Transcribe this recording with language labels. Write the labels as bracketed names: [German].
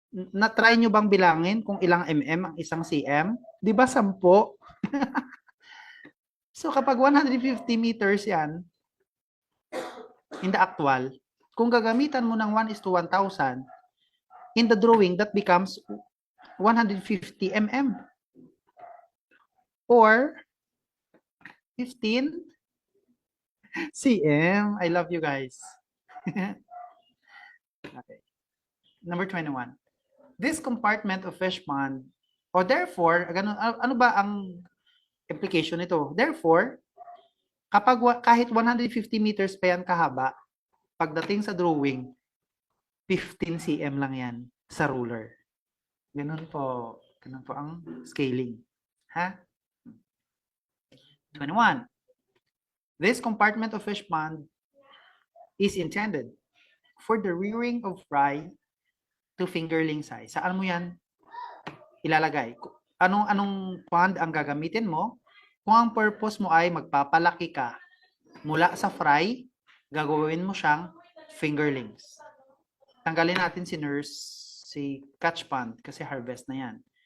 [Filipino] Na-try nyo bang bilangin kung ilang mm ang isang cm? Di ba 10? [English] So kapag 150 meters yan, in the actual, [Filipino] kung gagamitan mo ng [English] 1:1000, in the drawing, that becomes 150 mm. Or 15 cm. I love you guys. Okay. Number 21. This compartment of fish pond, or therefore, [Filipino] ano ba ang implication nito? Therefore, kapag kahit 150 meters pa yan kahaba, pagdating sa drawing, 15 cm lang yan sa ruler. Ganun po. Ganun po ang scaling. Ha? 21. [English] This compartment of fish pond is intended for the rearing of fry to fingerling size. [Filipino] Saan mo yan ilalagay? Anong pond ang gagamitin mo? Kung ang purpose mo ay magpapalaki ka mula sa fry, gagawin mo siyang fingerlings. Tanggalin natin si catch pond kasi harvest na yan.